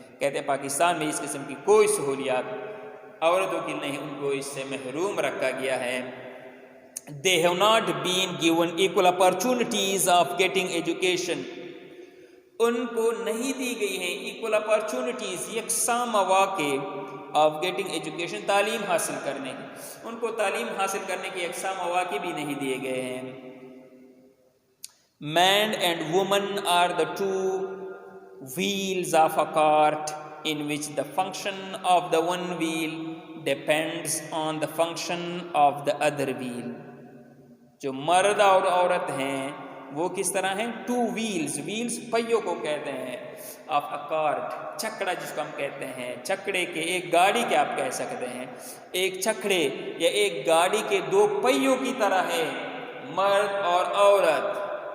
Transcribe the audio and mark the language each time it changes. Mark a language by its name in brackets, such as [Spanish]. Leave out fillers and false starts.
[Urdu] کہتے ہیں پاکستان میں اس قسم کی کوئی سہولیات عورتوں کی نہیں, ان کو اس سے محروم رکھا گیا ہے. [English] They have not been given equal opportunities of getting education. [Urdu] ان کو نہیں دی گئی ہیں [English] equal opportunities, [Urdu] یکساں مواقع [English] of getting education, [Urdu] تعلیم حاصل کرنے کی. ان کو تعلیم حاصل کرنے کے یکساں مواقع بھی نہیں دیے گئے ہیں. [English] Man and woman are the two wheels of a cart in which the function of the one wheel depends on the function of the other wheel. [Urdu] جو مرد اور عورت ہیں وہ کس طرح ہیں؟ [English] two wheels, [Urdu] ویلز پہیوں کو کہتے ہیں, [English] of a cart, [Urdu] چھکڑا جس کو ہم کہتے ہیں, چھکڑے کے, ایک گاڑی کے آپ کہہ سکتے ہیں, ایک چھکڑے یا ایک گاڑی کے دو پہیوں کی طرح ہے مرد اور عورت.